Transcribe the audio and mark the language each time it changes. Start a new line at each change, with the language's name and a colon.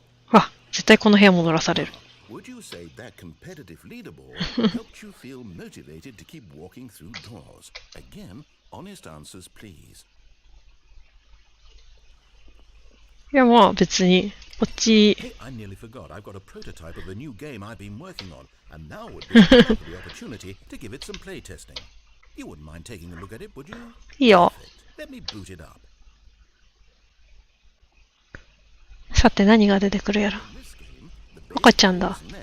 Japanese: わ、絶対この部屋戻らされる。
English: Would you say that competitive leaderboard helped you feel motivated to keep walking through doors? Again, honest answers, please.
Japanese: いやまあ別にこっち。
English: Hey, I nearly forgot. I've got a prototype of a new game I've been working on, and now would be the opportunity to give it some play testing. You wouldn't mind taking a look at it, would you?
Japanese: いいよ。
English: Let me boot it up.
Japanese: さて何が出てくるやら。赤ちゃんだ。